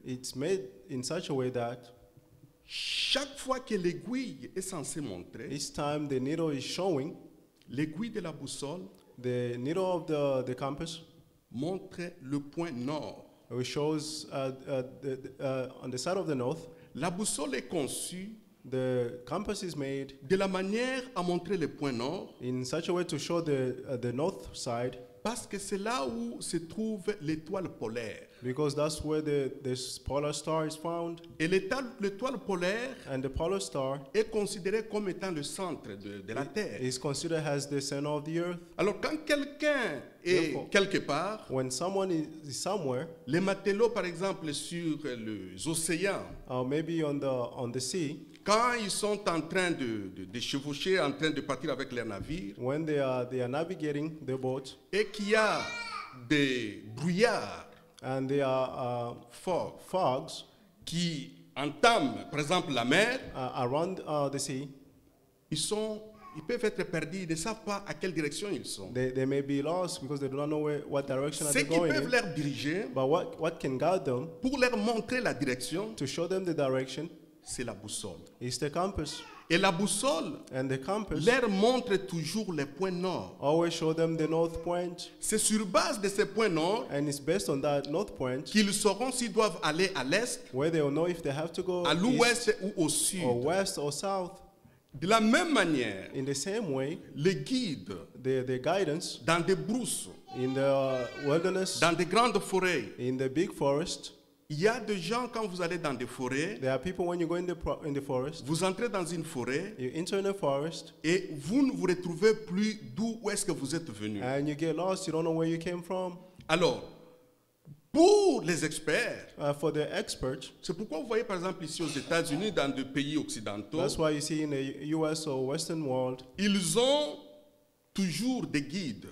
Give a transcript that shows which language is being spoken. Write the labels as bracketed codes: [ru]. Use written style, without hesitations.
[en] it's made in such a way that [fr] chaque fois que l'aiguille est censée montrer, [en] each time the needle is showing, [fr] l'aiguille de la boussole [en] the needle of the compass, [fr] montre le point nord. [en] it shows on the side of the north. [fr] La boussole est conçue [en] The compass is made [fr] de la manière à montrer le point nord [en] in such a way to show the north side, [fr] parce que c'est là où se trouve l'étoile polaire. [en] because that's where the polar star is found. [fr] Et l'étoile polaire [en] And the polar star [fr] est considérée comme étant le centre de la Terre. [en] is considered as the center of the earth. [fr] Alors quand quelqu'un est [en] Therefore, [fr] quelque part, [en] When someone is somewhere, [fr] les matelots par exemple sur les océans, [en] or maybe on the sea, [fr] quand ils sont en train de chevaucher, en train de partir avec leurs navires, [en] when they are navigating the boat [fr] et qu'il y a des brouillards [en] and they are [fr] forts [en] fogs [fr] qui entament par exemple la mer, [en] around the sea, [fr] ils peuvent être perdus, ils ne savent pas à quelle direction ils sont. [en] they may be lost because they do not know what direction are [fr] Ce [en] they [fr] qui [en] going [fr] peuvent [en] in. [fr] leur diriger [en] But what can guide them [fr] pour leur montrer la direction, [en] to show them the direction [fr] c'est la boussole. [en] is the compass. [fr] Et la boussole [en] And the compass [fr] leur montre toujours les points nord. [en] always show them the north point. [fr] C'est sur base de ces points nord [en] And it's based on that north point [fr] qu'ils sauront s'ils doivent aller à l'est, [en] where they will know if they have to go [fr] à [en] east [fr] l'ouest ou au sud. [en] or west or south. [fr] De la même manière, [en] In the same way, [fr] les guides [en] the guidance [fr] dans des brousses, [en] in the wilderness, [fr] dans des grandes forêts, [en] in the big forest, [fr] il y a des gens quand vous allez dans des forêts, [en] there are people when you go in the forest, [fr] vous entrez dans une forêt [en] you enter in the forest [fr] et vous ne vous retrouvez plus d'où est-ce que vous êtes venu. [en] and you get lost, you don't know where you came from. [fr] Alors, pour les experts, [en] For the experts, [fr] c'est pourquoi vous voyez par exemple ici aux États-Unis, dans des pays occidentaux, [en] that's why you see in the US or Western world, [fr] ils ont toujours des guides